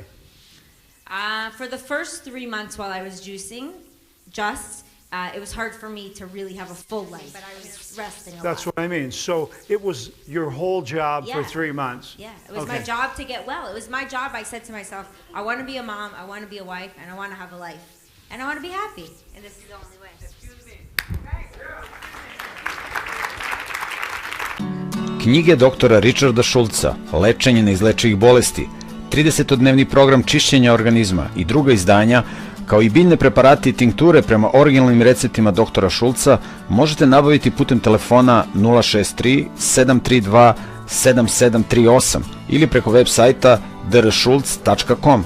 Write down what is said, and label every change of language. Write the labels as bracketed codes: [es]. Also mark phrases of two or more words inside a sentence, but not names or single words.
[en] For the first 3 months while I was juicing, it was hard for me to really have a full life, but I was resting a lot. That's what I mean. So it was your whole job for 3 months. Yeah, it was my job to get well. It was my job. I said to myself, I want to be a mom, I want to be a wife, and I want to have a life. And I want to be happy. And this is the only way. [sr] Knjige doktora Ričarda Šulca, Lečenje neizlečivih bolesti, 30-dnevni program čišćenja organizma i druga izdanja, kao i biljne preparati i tinkture prema originalnim receptima doktora Šulca možete nabaviti putem telefona 063 732 7738 ili preko web sajta dršulc.com.